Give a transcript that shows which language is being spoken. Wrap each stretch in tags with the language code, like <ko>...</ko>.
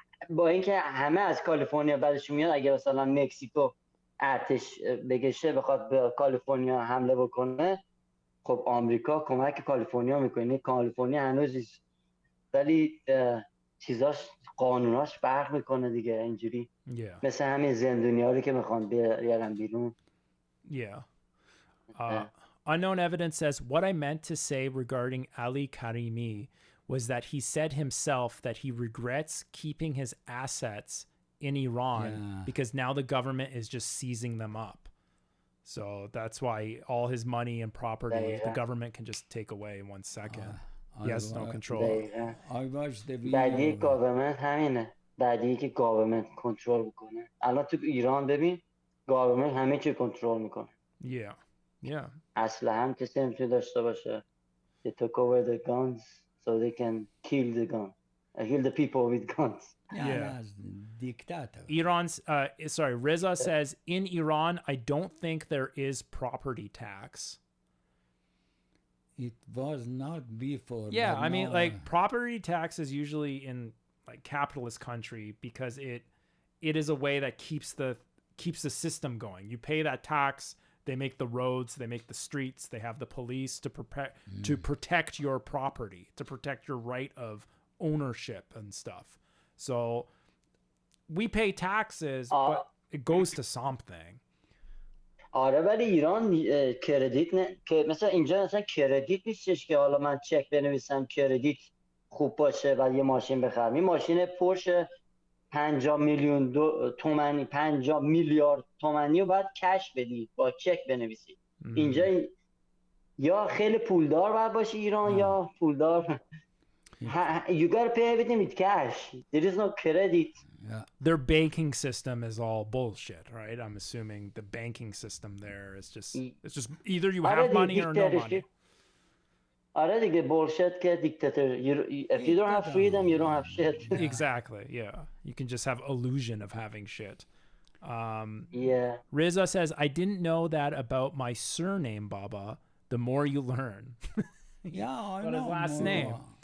<fa>با اینکه همه از کالیفرنیا بعدشون میاد، اگه مثلا مکزیکو ارتش بکشه بخواد به کالیفرنیا حمله بکنه، خب آمریکا کمک کالیفرنیا میکنه. کالیفرنیا هنوز ولی چیزاش قانوناش فرق میکنه دیگه اینجوری.</fa> <en>Yeah.</en> <fa>مثل همین زندونیا رو که میخوان بیارن بیرون.</fa> <en>Yeah. Unknown evidence says what I meant to say regarding Ali Karimi was that he said himself that he regrets keeping his assets in Iran because now the government is just seizing them up. So that's why all his money and property, the government can just take away in 1 second. He has no control. I watched the</en> <fa>بعدی</fa> <en>video.</en> <fa>گاورمنت همینه. بعدی که گاورمنت کنترل بکنه. الان تو ایران ببین گاورمنت همه چی کنترل میکنه.</fa> <en>Yeah. Yeah.</en> <fa>اصلا هم کسی نمیتونه داشته باشه.</fa> <en>They took over the guns so they can kill the people with guns. Yeah. That's dictator. Iran's Reza says in Iran I don't think there is property tax. It was not before. Yeah, but I mean now, like property tax is usually in like capitalist country because it is a way that keeps the system going. You pay that tax, they make the roads, they make the streets, they have the police to protect your property, to protect your right of ownership and stuff. So we pay taxes, but it goes to something.</en> <fa>آره ولی ایران کردیت که مثلا اینجا مثلا کردیت نیستش که حالا من چک بنویسم کردیت خوب باشه و یه ماشین بخرم. این ماشین پورش 50 میلیون تومانی 50 میلیارد تومانی رو باید کش بدی با چک بنویسی. اینجا یا خیلی پولدار باید باشی ایران یا پولدار.</fa> <en>You gotta pay everything with cash. There is no credit. Yeah. Their banking system is all bullshit, right? I'm assuming the banking system there is just either you have money or no money.</en> <fa>آره دیگه bullshit که dictator.</fa> <en>If you don't have freedom, you don't have shit. Exactly. Yeah. You can just have illusion of having shit. Yeah. Riza says, I didn't know that about my surname, Baba. The more you learn. Yeah, I But know. his last name.</en>